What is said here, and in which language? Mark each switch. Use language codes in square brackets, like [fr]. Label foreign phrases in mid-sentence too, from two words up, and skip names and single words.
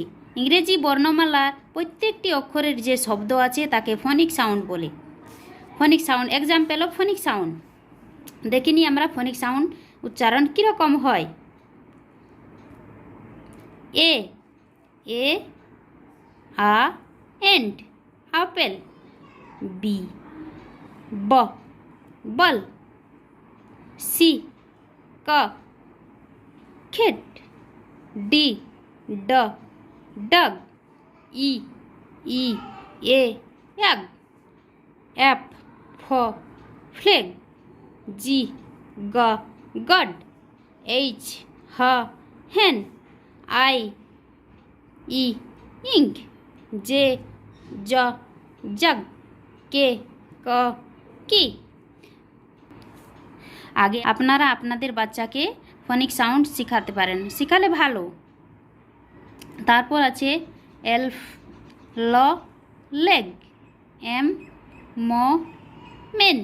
[bn] ইংরেজি বর্ণমালার প্রত্যেকটি অক্ষরের যে শব্দ আছে তাকে [en] phonic sound [bn] বলে। [en] phonic sound example of phonic sound [bn] দেখিনি আমরা। [en] phonic sound [bn] উচ্চারণ কীরকম হয়। এ এ আ [en] and apple. [bn] বি ব বল। সি ক খিট। ডি ড ডগ। ই ই এ এগ। এফ ফ ফ্লেগ। জি গ গড। এইচ হ হেন। আই ই ইঙ্ক। জে জ জগ। কে ক কি। আগে আপনারা আপনাদের বাচ্চাকে [en] phonic sound [bn] শেখাতে পারেন, শেখালে ভালো। তারপর আছে এলফ ল লেগ। এম ম মেন।